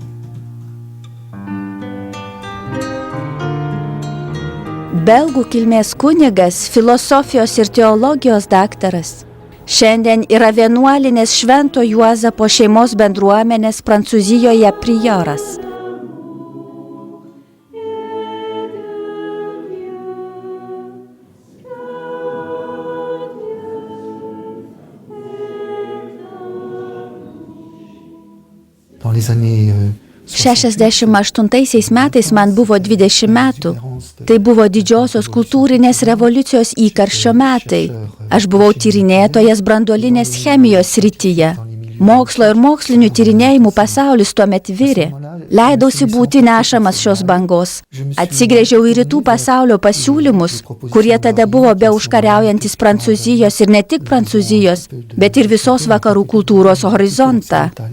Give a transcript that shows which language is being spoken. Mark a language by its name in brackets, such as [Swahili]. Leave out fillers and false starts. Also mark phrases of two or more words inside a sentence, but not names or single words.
[Lithuanian] Belgų kilmės kunigas, filosofijos ir teologijos daktaras, šiandien yra vienuolinės Švento Juozapo šeimos bendruomenės Prancūzijoje prioras. [French] Dans les années [Lithuanian] 68 metais man buvo 20 metų. Tai buvo didžiosios kultūrinės revoliucijos įkarščio metai. Aš buvau tyrinėtojas branduolinės chemijos srityje. Mokslo ir mokslinių tyrinėjimų pasaulis tuomet virė. Leidausi būti nešamas šios bangos. Atsigręžiau į rytų pasaulio pasiūlymus, kurie tada buvo be užkariaujantis Prancūzijos ir ne tik Prancūzijos, bet ir visos vakarų kultūros horizontą.